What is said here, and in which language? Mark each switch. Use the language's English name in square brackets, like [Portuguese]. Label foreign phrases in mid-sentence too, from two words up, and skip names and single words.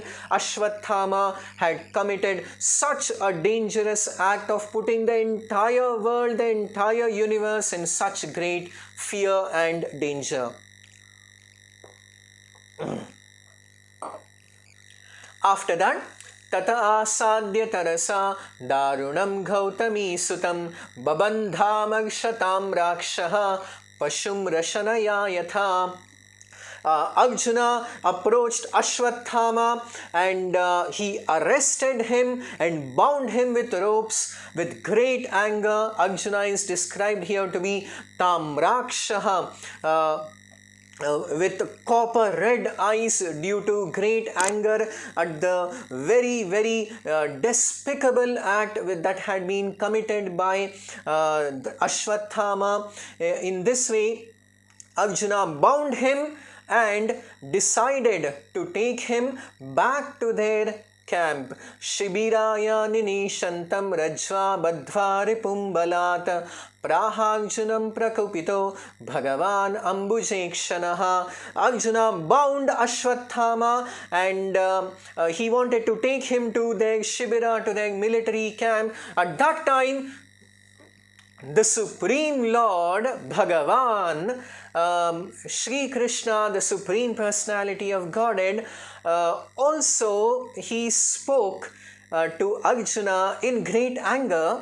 [English] Ashwatthama had committed such a dangerous act of putting the entire world, the entire universe in such great fear and danger. After that, [Sanskrit] तत आसाद्य तरसा दारुणं गौतमी सुतं बबन्धं अक्षतं रक्षः पशुं रशनया यथा. [English] Arjuna approached Ashwatthama and he arrested him and bound him with ropes with great anger. Arjuna is described here to be Tamrakshaha, with copper red eyes due to great anger at the very despicable act that had been committed by Ashwatthama. In this way, Arjuna bound him and decided to take him back to their camp. [Sanskrit] शिबिराय निनीषन्तं रज्वा बध्वा रिपुम्बलात् प्रहार्जुनं प्रकुपितो भगवान् अम्बुजेक्षणः. [English] Arjuna bound Ashwatthama and he wanted to take him to their shibira, to their military camp. At that time, the Supreme Lord Bhagavan, Shri Krishna, the Supreme Personality of Godhead, also he spoke to Arjuna in great anger.